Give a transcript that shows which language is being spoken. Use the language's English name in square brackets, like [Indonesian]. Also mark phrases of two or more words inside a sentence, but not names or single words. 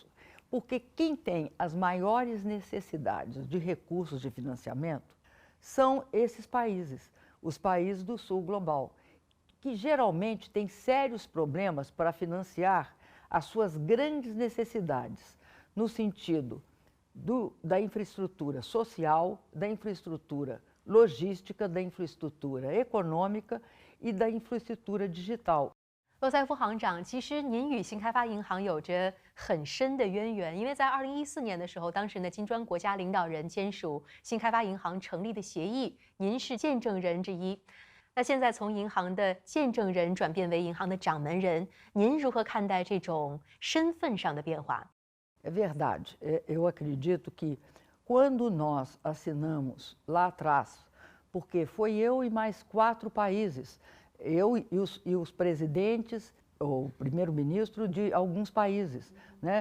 [Portuguese] Porque quem tem as maiores necessidades de recursos de financiamento são esses países, os países do Sul Global, que geralmente têm sérios problemas para financiar as suas grandes necessidades, no sentido da infraestrutura social, da infraestrutura logística, da infraestrutura econômica e da infraestrutura digital. [Chinese] 罗塞夫行长，其实您与新开发银行有着很深的渊源，因为在2014年的时候，当时呢金砖国家领导人签署新开发银行成立的协议，您是见证人之一。那现在从银行的见证人转变为银行的掌门人，您如何看待这种身份上的变化？ [Portuguese] É verdade. Eu acredito que quando nós assinamos lá atrás, porque foi eu e mais 4 países, eu e os presidentes, ou primeiro-ministro de alguns países, né?